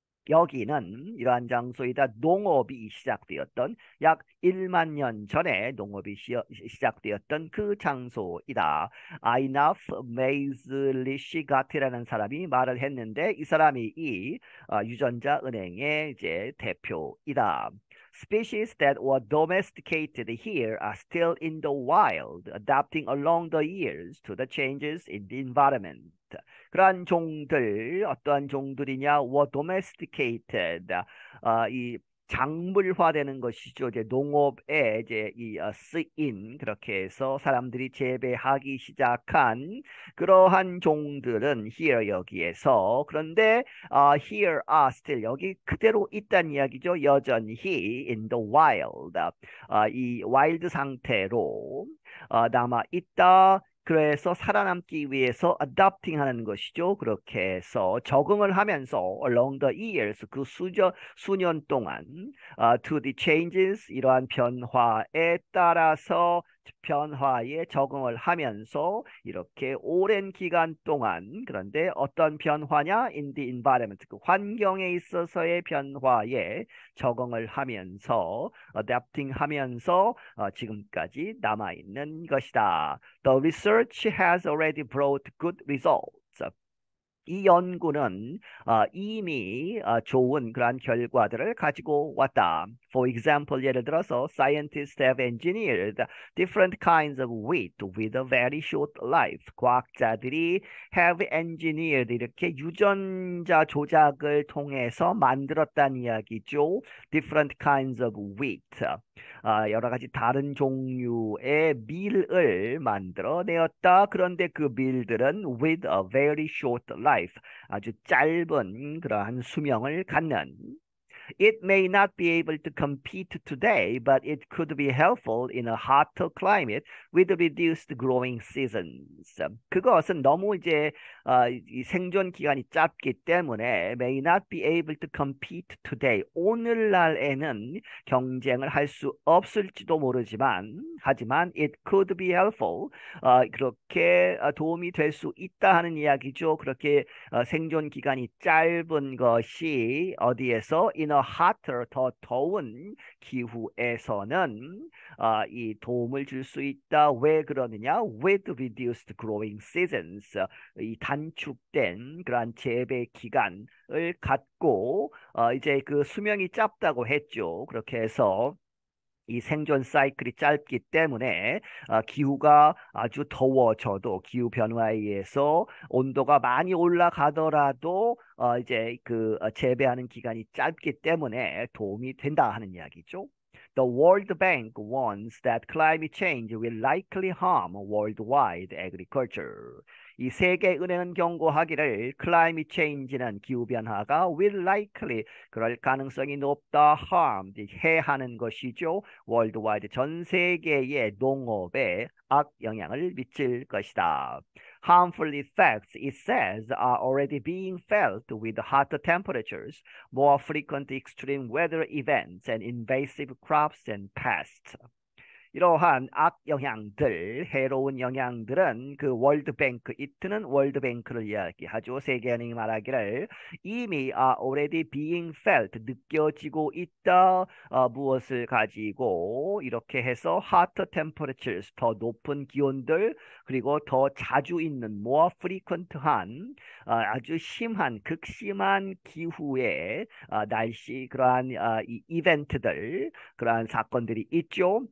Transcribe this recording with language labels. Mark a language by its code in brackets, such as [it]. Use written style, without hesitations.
[ko] 여기는 이러한 장소이다. 농업이 시작되었던 약 1만 년 전에 농업이 시작되었던 그 장소이다. 아이나프 메이즐리시가티라는 사람이 말을 했는데 이 사람이 이 유전자 은행의 이제 대표이다. [en] Species that were domesticated here are still in the wild, adapting along the years to the changes in the environment. [ko] 그러한 종들, 어떠한 종들이냐? [en] were domesticated. [ko] 이 작물화되는 것이죠. 이제 농업에 이제 쓰인 그렇게 해서 사람들이 재배하기 시작한 그러한 종들은 here 여기에서 그런데 [en] here are still [ko] 여기 그대로 있다는 이야기죠. 여전히 [en] in the wild [ko] 이 와일드 상태로 남아 있다. 그래서 살아남기 위해서 [en] adapting [ko] 하는 것이죠. 그렇게 해서 적응을 하면서 [en] along the years [ko] 그 수년 동안 [en] to the changes [ko] 이러한 변화에 따라서 변화에 적응을 하면서 이렇게 오랜 기간 동안 그런데 어떤 변화냐? [en] in the environment [ko] 그 환경에 있어서의 변화에 적응을 하면서 [en] adapting [ko] 하면서 지금까지 남아있는 것이다. [en] The research has already brought good results. [ko] 이 연구는 이미 좋은 그러한 결과들을 가지고 왔다. [en] For example, [ko] 예를 들어서 [en] scientists have engineered different kinds of wheat with a very short life. [ko] 과학자들이 [en] have engineered [ko] 이렇게 유전자 조작을 통해서 만들었다는 이야기죠. [en] Different kinds of wheat. [ko] 여러 가지 다른 종류의 밀을 만들어내었다. 그런데 그 밀들은 [en] with a very short life, [ko] 아주 짧은 그러한 수명을 갖는 [en] It may not be able to compete today, but it could be helpful in a hotter climate with reduced growing seasons. [ko] 그것은 너무 이제 이 생존 기간이 짧기 때문에 [en] may not be able to compete today. [ko] 오늘날에는 경쟁을 할 수 없을지도 모르지만 하지만 [en] it could be helpful. [ko] 그렇게 도움이 될 수 있다 하는 이야기죠. 그렇게 생존 기간이 짧은 것이 어디에서 [en] in a hotter [ko] 더 더운 기후에서는 이 도움을 줄 수 있다. 왜 그러느냐? [en] With reduced growing seasons. [ko] 이 단축된 그러한 재배 기간을 갖고 이제 그 수명이 짧다고 했죠. 그렇게 해서 이 생존 사이클이 짧기 때문에 기후가 아주 더워져도 기후 변화에 의해서 온도가 많이 올라가더라도 이제 그 재배하는 기간이 짧기 때문에 도움이 된다 하는 이야기죠. [en] The World Bank warns that climate change will likely harm worldwide agriculture. [ko] 이 세계은행은 경고하기를 [en] climate change [ko] 는 기후변화가 [en] will likely [ko] 그럴 가능성이 높다 [en] harm [ko] 해하는 것이죠. [en] worldwide [ko] 전 세계의 농업에 악영향을 미칠 것이다. [en] Harmful effects, it says, are already being felt with hotter temperatures, more frequent extreme weather events, and invasive crops and pests. [ko] 이러한 악영향들, 해로운 영향들은 그 월드뱅크, 이트는 월드뱅크를 이야기하죠. 세계은행이 말하기를 이미 [en] already being felt, [ko] 느껴지고 있다. 무엇을 가지고 이렇게 해서 [en] hotter temperatures, [ko] 더 높은 기온들, 그리고 더 자주 있는 [en] more frequent [ko] 한 아주 심한, 극심한 기후의 날씨, 그러한 이 이벤트들, 그러한 사건들이 있죠.